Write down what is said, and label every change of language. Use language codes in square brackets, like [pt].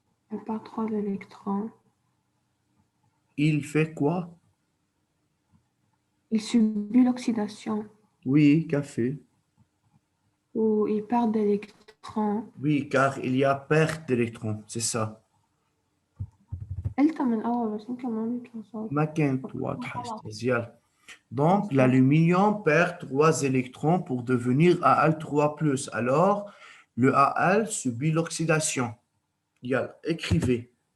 [fr] Elle part 3 électrons. Il fait quoi? Il subit l'oxydation Oui, café. ou il part d'électrons. Oui, car il y a perte d'électrons, c'est ça. [ar] قلتها من أول بس يمكن ما بيطلع صوت. ما كانت واضحة استاذ. [fr] Donc, l'aluminium perd 3 électrons pour devenir Al3+. Alors, le Al subit l'oxydation. Écrivez.